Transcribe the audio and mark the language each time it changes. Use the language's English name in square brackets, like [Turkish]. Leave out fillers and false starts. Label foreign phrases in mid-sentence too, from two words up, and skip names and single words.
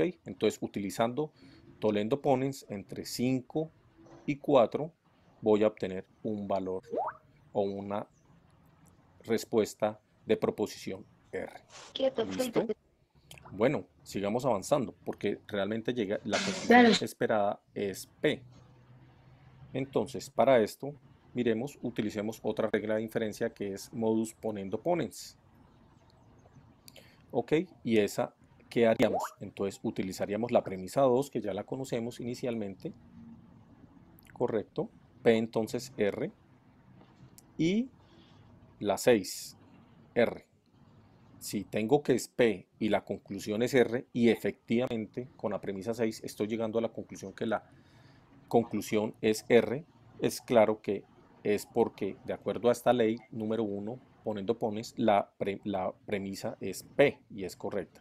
[Spanish] Entonces, utilizando [Latin] Toledo Ponens [Spanish] entre 5 y 4, voy a obtener un valor o una respuesta de proposición R. ¿Listo? Bueno, sigamos avanzando, porque realmente la conclusión esperada es P. Entonces, para esto, miremos, utilicemos otra regla de inferencia que es [Latin] modus ponendo ponens. [Spanish] ¿Ok? Y esa, ¿qué haríamos? Entonces, utilizaríamos la premisa 2, que ya la conocemos inicialmente. Correcto. P entonces R. Y la 6, R. Si tengo que es P y la conclusión es R, y efectivamente con la premisa 6 estoy llegando a la conclusión que la conclusión es R, es claro que es porque de acuerdo a esta ley número 1, [Latin] poniendo pones, [Spanish] la premisa es P y es correcta.